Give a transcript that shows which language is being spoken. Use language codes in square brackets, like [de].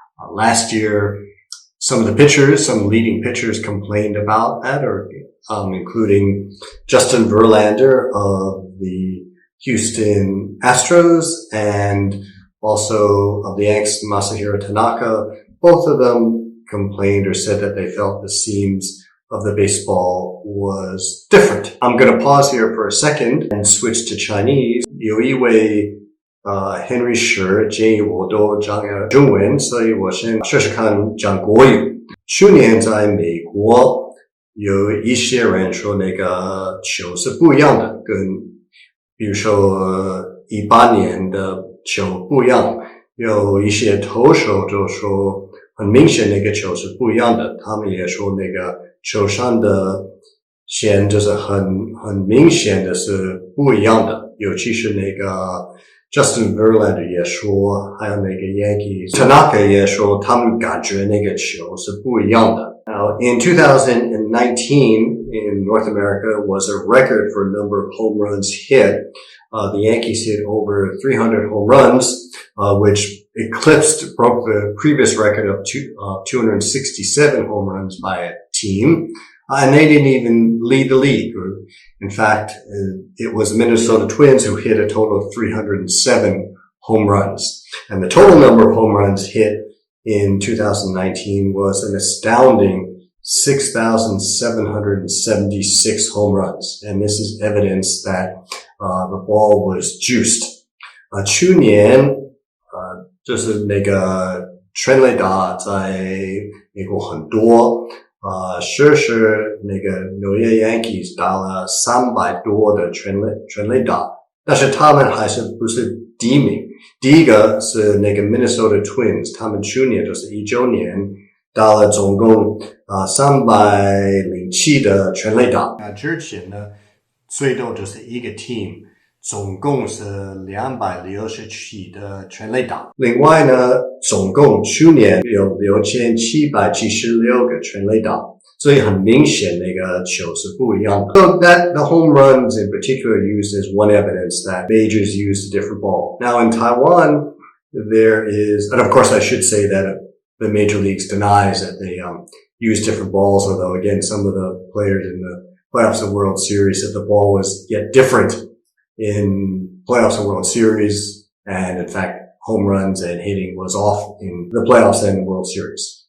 [en] Last year some leading pitchers complained about that, including Justin Verlander of the Houston Astros and also of the Yankees, Masahiro Tanaka. Both of them complained or said that they felt the seams of the baseball was different. I'm going to pause here for a second and switch to Chinese. [zh] 有一位Henry Shi 建议我都讲中文，所以我先试试看讲国语。去年在美国有一些人说那个球是不一样的，跟比如说18年的球不一样。有一些投手就说很明显那个球是不一样的，他们也说那个球上的线就是很明显的是不一样的，尤其是那个Justin Verlander 也说，还有那个 Yankees Tanaka 也说，他们感觉那个球是不一样的。 [en] Now, in 2019, in North America, was a record for a number of home runs hit. The Yankees hit over 300 home runs, which broke the previous record of 267 home runs by a team. And they didn't even lead the league. In fact, it was the Minnesota Twins who hit a total of 307 home runs. And the total number of home runs hit in 2019 was an astounding 6,776 home runs. And this is evidence that the ball was juiced. [zh] 去年就是那个全垒打在美国很多。是那个纽约 Yankees 打了300多的全垒打，但是他们还是不是第一名。第一个是那个 Minnesota Twins， 他们去年就是19年打了总共307的全垒打。那之前呢，最多就是一个 team， 总共是267的全垒打。另外呢，总共去年有6776个全垒打，所以很明显那个球是不一样的。 [en] So that the home runs in particular used as one evidence that majors used a different ball. Now in Taiwan, there is, and of course I should say that the major leagues denies that they use different balls, although again some of the players in the playoffs and World Series said the ball was yet different in playoffs and World Series, and in fact home runs and hitting was off in the playoffs and the World Series.